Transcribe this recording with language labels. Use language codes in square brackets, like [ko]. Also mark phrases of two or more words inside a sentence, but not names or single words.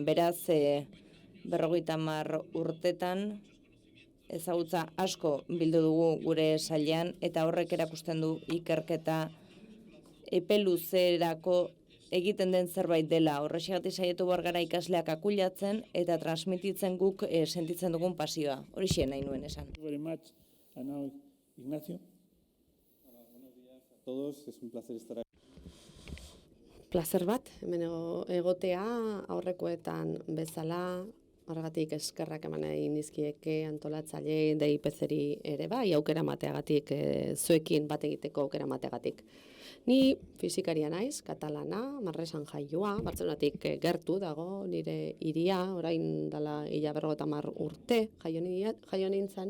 [eu] Beraz, 50 urtetan ezagutza asko bildu dugu gure sailean, eta horrek erakusten du ikerketa epe luzerako egiten den zerbait dela. Horrexegatik saiatu behar gara ikasleak akulatzen eta transmititzen guk sentitzen dugun pasioa. Horixe nahi nuen esan. [en] Thank you very much. And now, Ignacio. [es] Todos, es un placer estar aquí. [eu] Plazer bat, hemen egotea aurrekoetan bezala, horregatik eskerrak eman nahi nizkieke antolatzaile DIPC-ri ere bai, aukera mateagatik, zuekin bat egiteko aukera mateagatik. Ni fizikaria naiz, katalana, Manresan jaioa, Bartzelonatik gertu dago nire hiria, orain dela 50 urte jaio nintzen.